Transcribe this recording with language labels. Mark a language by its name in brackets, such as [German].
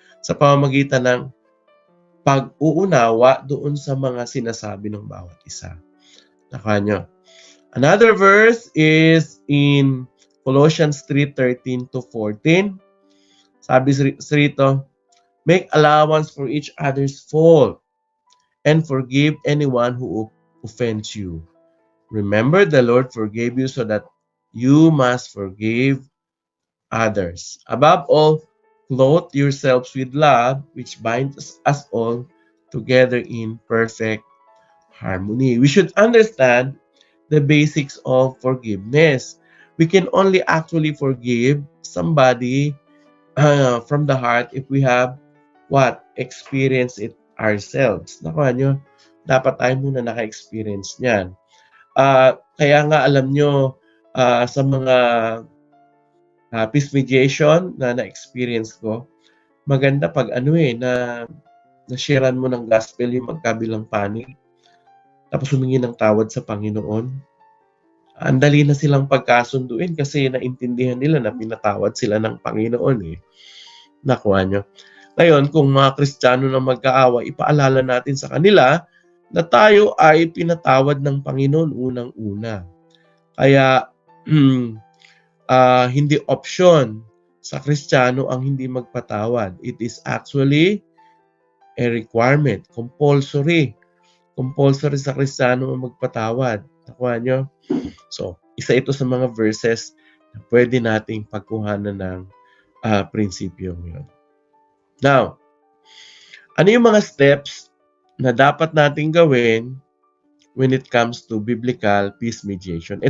[Filipino] Sa pamamagitan ng pag-uunawa doon sa mga sinasabi ng bawat isa. Nakuha nyo? [English] Another verse is in Colossians 3:13 to 14. [Filipino] Sabi rito, [English] make allowance for each other's fault and forgive anyone who offends you. Remember, the Lord forgave you so that you must forgive others. Above all, clothe yourselves with love, which binds us all together in perfect harmony. We should understand the basics of forgiveness. We can only actually forgive somebody from the heart if we have experienced it ourselves. [Filipino] Nakuha nyo? Dapat tayo muna naka-experience niyan. Kaya nga alam nyo, sa mga peace mediation na na-experience ko, maganda pag na-sharean mo ng gospel yung magkabilang panig, tapos humingi ng tawad sa Panginoon. Ang dali na silang pagkasunduin kasi naintindihan nila na pinatawad sila ng Panginoon. Nakuha nyo? Ngayon, kung mga Kristiyano na magkaaway, ipaalala natin sa kanila na tayo ay pinatawad ng Panginoon unang-una. Kaya, hindi option sa Kristiyano ang hindi magpatawad. [English] It is actually a requirement, compulsory. [Filipino] Compulsory sa Kristiyano ang magpatawad. Nakuha nyo? So, isa ito sa mga verses na pwede nating pagkuhanan ng prinsipyo yun. [English] Now, [Filipino] ano yung mga steps na dapat nating gawin [English] when it comes to biblical peace mediation?